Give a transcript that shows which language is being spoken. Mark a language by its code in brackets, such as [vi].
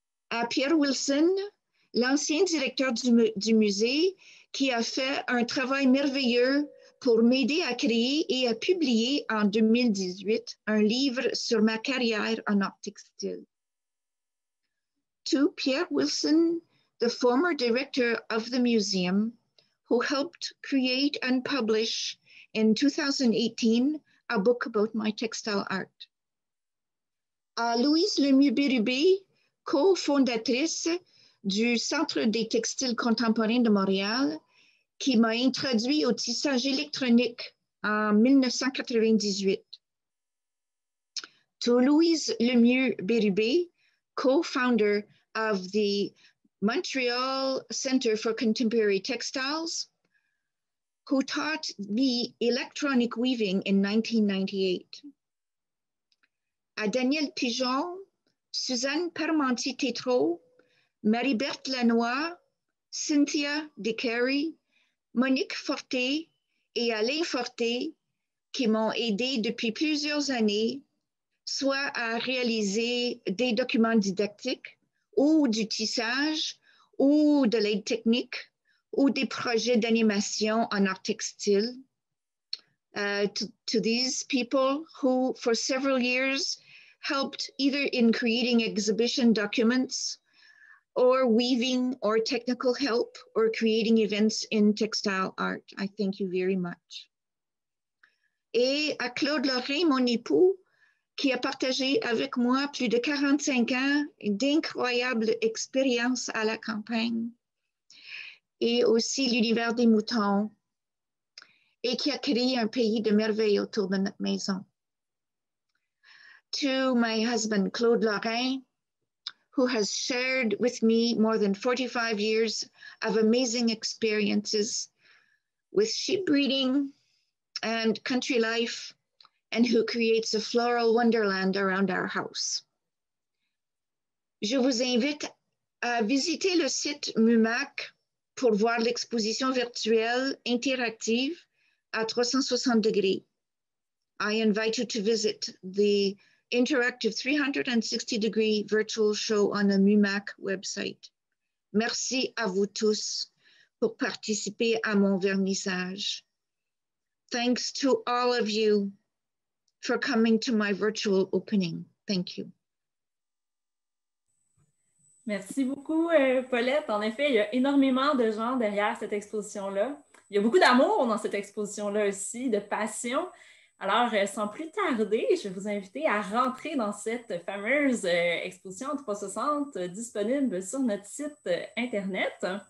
[fr] À Pierre Wilson, l'ancien directeur du musée, qui a fait un travail merveilleux pour m'aider à créer et à publier en 2018 un livre sur ma carrière en art textile. [en] To Pierre Wilson, the former director of the museum, who helped create and publish in 2018 a book about my textile art. [fr] À Louise Lemieux-Bérubé, co-fondatrice du Centre des textiles contemporains de Montréal, qui m'a introduit au tissage électronique en 1998. [en] To Louise Lemieux-Bérubé, co-founder of the Montreal Center for Contemporary Textiles, who taught me electronic weaving in 1998. [fr] À Danielle Pigeon, Suzanne Parmentier-Tétrault, Marie-Berthe Lanois, Cynthia DeCary, Monique Forté et Alain Forté, qui m'ont aidé depuis plusieurs années, soit à réaliser des documents didactiques ou du tissage ou de l'aide technique ou des projets d'animation en art textile. [en] To these people who for several years helped either in creating exhibition documents or weaving or technical help or creating events in textile art. I thank you very much. [fr] Et à Claude Lorrain, mon époux, qui a partagé avec moi plus de 45 ans d'incroyables expériences à la campagne et aussi l'univers des moutons et qui a créé un pays de merveille autour de notre maison. [en] To my husband, Claude Lorrain, who has shared with me more than 45 years of amazing experiences with sheep breeding and country life, and who creates a floral wonderland around our house. [fr] Je vous invite à visiter le site MUMAC pour voir l'exposition virtuelle interactive à 360 degrés. [en] I invite you to visit the interactive 360-degree virtual show on the MUMAC website. [fr] Merci à vous tous pour participer à mon vernissage. [en] Thanks to all of you for coming to my virtual opening. Thank you. [fr] Merci beaucoup, Paulette. En effet, il y a énormément de gens derrière cette exposition-là. Il y a beaucoup d'amour dans cette exposition-là aussi, de passion. Alors, sans plus tarder, je vais vous inviter à rentrer dans cette fameuse exposition 360 disponible sur notre site Internet.